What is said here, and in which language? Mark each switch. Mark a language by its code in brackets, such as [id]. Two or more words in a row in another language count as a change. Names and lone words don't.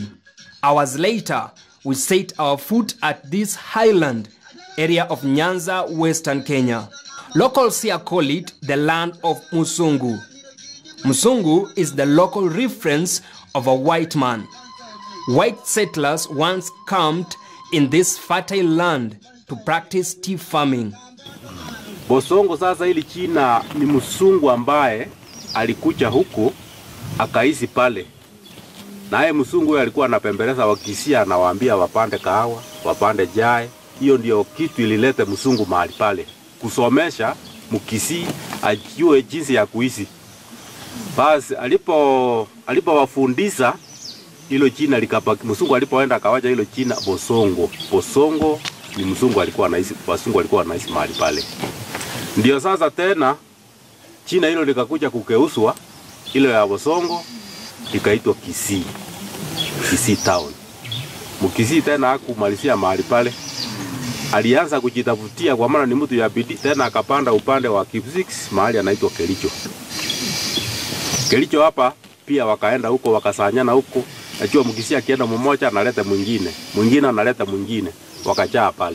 [en] Hours later, we set our foot at this highland area of Nyanza, Western Kenya. Locals here call it the land of Musungu. Musungu is the local reference of a white man. White settlers once camped in this fertile land to practice tea farming. [sw] Bosongo sasa hili china ni Musungu ambaye alikuja huku akaishi pale. Naye Musungu alikuwa anapembeleza Wakisii, anawaambia wapande kahawa, wapande jai. Hiyo ndio kitu ililete Musungu mahali pale. Kusomesha Mkisii ajue jinsi ya kuishi. Basi alipowafundisha hilo jina likabaki. Musungu alipoenda akawaja hilo jina Bosongo. Bosongo ni Musungu alikuwa anaishi, Wasungu alikuwa anaishi mahali pale. Ndio sasa tena jina hilo likakuja kugeuzwa, ile ya Bosongo likaitwa Kisii. Kisii town. Mkisii tena hakumalizia mahali pale. Alianza kujitafutia kwa maana ni mtu ya bidii, tena akapanda upande wa Gusii mahali anaitwa Kericho. Kericho hapa pia wakaenda huko wakasanyana huko. Najua Mkisii akienda mmoja analeta mwingine, mwingine analeta mwingine, wakajaa pale.